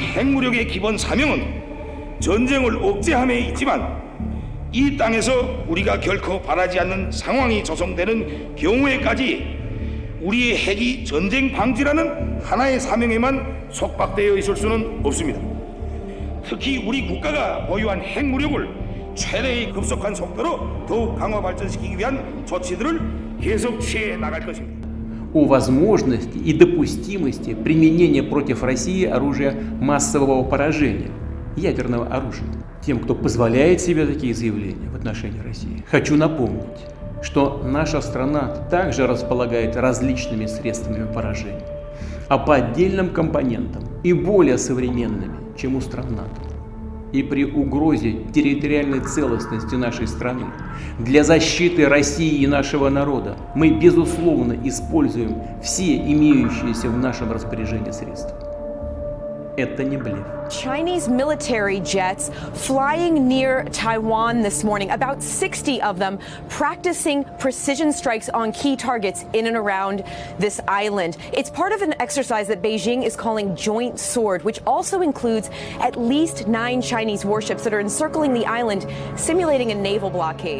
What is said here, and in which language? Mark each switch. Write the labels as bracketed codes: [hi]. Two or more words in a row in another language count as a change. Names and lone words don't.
[ko] 핵무력의 기본 사명은 전쟁을 억제함에 있지만 이 땅에서 우리가 결코 바라지 않는 상황이 조성되는 경우에까지 우리의 핵이 전쟁 방지라는 하나의 사명에만 속박되어 있을 수는 없습니다. 특히 우리 국가가 보유한 핵무력을 최대의 급속한 속도로 더욱 강화 발전시키기 위한 조치들을 계속 취해 나갈 것입니다. [ru] О возможности и допустимости применения против России оружия массового поражения, ядерного оружия. Тем, кто позволяет себе такие заявления в отношении России, хочу напомнить, что наша страна также располагает различными средствами поражения, а по отдельным компонентам и более современными, чем у стран НАТО. И при угрозе территориальной целостности нашей страны для защиты России и нашего народа мы, безусловно, используем все имеющиеся в нашем распоряжении средства. Это не блеф. [en] Chinese military jets flying near Taiwan this morning, about 60 of them practicing precision strikes on key targets in and around this island. It's part of an exercise that Beijing is calling Joint Sword, which also includes at least 9 Chinese warships that are encircling the island, simulating a naval blockade.